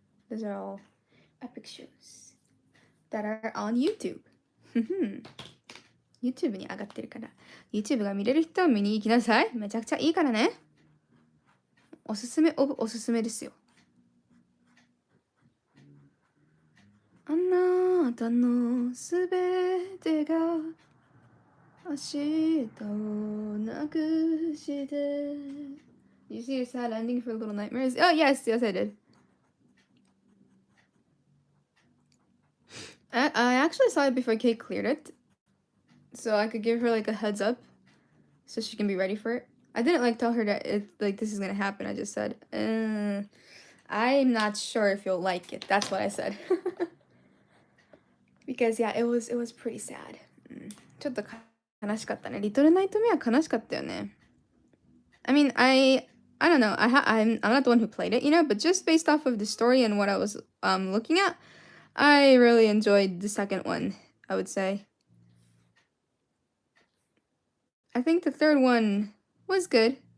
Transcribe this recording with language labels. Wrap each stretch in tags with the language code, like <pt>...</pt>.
<en>Those are all epic shows that are on YouTube.</en> <ja>YouTube に上がってるから YouTube が見れる人は見に行きなさい。めちゃくちゃいいからね。おすすめオブおすすめですよ。あなたのすべてが明日をなくして</ja> <en>You see a sad ending for Little Nightmares? Oh yes, yes I did. I actually saw it before Kate cleared it. So I could give her like a heads up so she can be ready for it. I didn't like tell her that it like this is gonna happen. I just said, I'm not sure if you'll like it. That's what I said. Because yeah, it was pretty sad.</en> <ja>ちょっと悲しかったね。リトルナイトメア悲しかったよね。</ja> <en>I mean, I don't know. I'm not the one who played it, you know, but just based off of the story and what I was looking at, I really enjoyed the second one, I would say. I think the third one was good.</en>